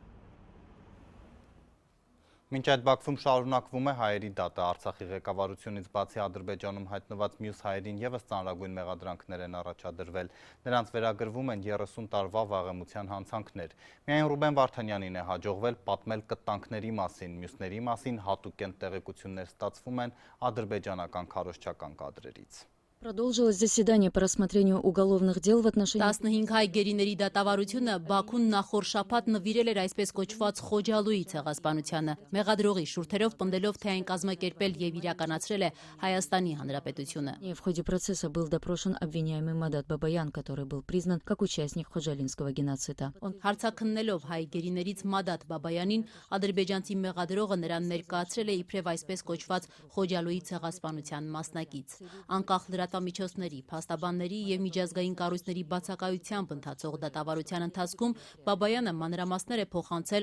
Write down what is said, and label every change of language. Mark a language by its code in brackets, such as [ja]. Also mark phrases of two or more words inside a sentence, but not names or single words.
[hy] Մինչ այդ Բաքվում շարունակվում է հայերի դատը, Արցախի ղեկավարությունից բացի Ադրբեջանում հայտնված մյուս հայերին ևս ծանրագույն մեղադրանքներ են առաջադրվել։ Նրանց վերագրվում են 30 տարվա վաղեմության հանցանքներ։ Միայն Ռուբեն Վարդանյանին է հաջողվել պատմել կտանքների մասին, մյուսների մասին հատուկենտ տեղեկություններ ստացվում են ադրբեջանական քարոզչական կադրերից։ [ru] Продолжилось заседание по рассмотрению уголовных дел в отношении [hy] 15 հայ գերիների դատավարությունը Բաքուն նախորդ շաբաթ նվիրել էր այսպես кոչված Խոջալույի ցեղասպանությանը։ Մեղադրողի շուրթերով պնդելով, թե այն կազմակերպել եւ իրականացրել է Հայաստանի Հանրապետությունը։ [ru] в ходе процесса был допрошен обвиняемый Мадат Бабаян, который был признан как участник Խոջալինского геноцида. [hy] Հարցաքննելով հայ գերիներից Մադատ Բաբայանին, ադրբեջանցի մեղադրողը նրան ներկայացրել է իբրև այսպես կոչված Խոջալույի ցեղասպանության մասնակից։ Անկախ լրատվամիջոցների, փաստաբանների եւ միջազգային կառույցների բացակայությամբ ընթացող դատավարության ընթացքում Բաբայանը մանրամասներ է փոխանցել